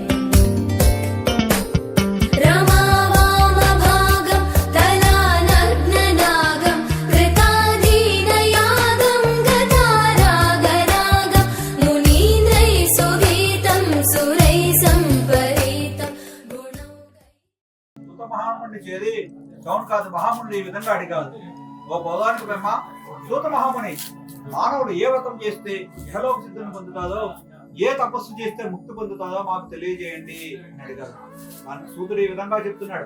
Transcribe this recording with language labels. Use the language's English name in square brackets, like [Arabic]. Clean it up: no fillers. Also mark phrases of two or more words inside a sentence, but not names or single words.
[Sanskrit] रमावामभागं तलानग्ननागं कृताधीनयागं गतारागरागं मुनीन्द्रैः सुगीतं सुरैः सम्परीतं गुणौ [Telugu] సుత మహాముని చేరి గౌన్ కాదు మహాముని ఈ విధంగా అడిగాడు. ఓ బౌలానికి బ్రహ్మ, సూత మహాముని మానవుడు ఏ వ్రతం చేస్తే ఇహలోక సిద్ధిని పొందుతాదో, ఏ తపస్సు చేస్తే ముక్తి పొందుతాదో మాకు తెలియజేయండి అని అడిగారు. దానికి సూతుడు ఈ విధంగా చెప్తున్నాడు.